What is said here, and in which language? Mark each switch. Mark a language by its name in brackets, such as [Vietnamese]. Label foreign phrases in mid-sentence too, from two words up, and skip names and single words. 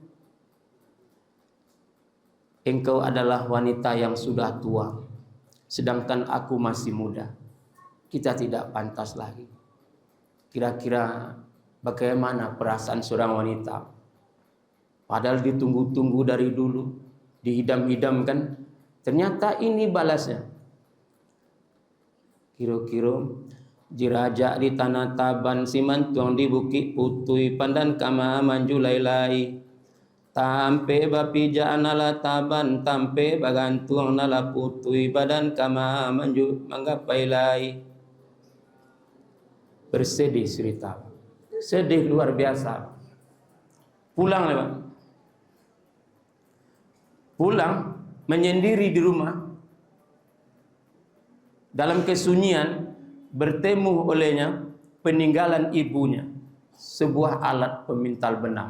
[Indonesian] Engkau adalah wanita yang sudah tua, sedangkan aku masih muda. Kita tidak pantas lagi. Kira-kira bagaimana perasaan seorang wanita? Padahal ditunggu-tunggu dari dulu, dihidam-hidamkan. Ternyata ini balasnya. [Minangkabau] Kira-kira jiraja di tanah Taban, simantuang di Bukit Putui, pandan kama manjulailai. Tampe bapi janala Taban, tampe bagantuang nala Putui, badan kama manggapailai. [Indonesian] Bersedih cerita. Sedih luar biasa. Pulang lewat. Pulang menyendiri di rumah. Dalam kesunyian bertemu olehnya peninggalan ibunya, sebuah alat pemintal benang.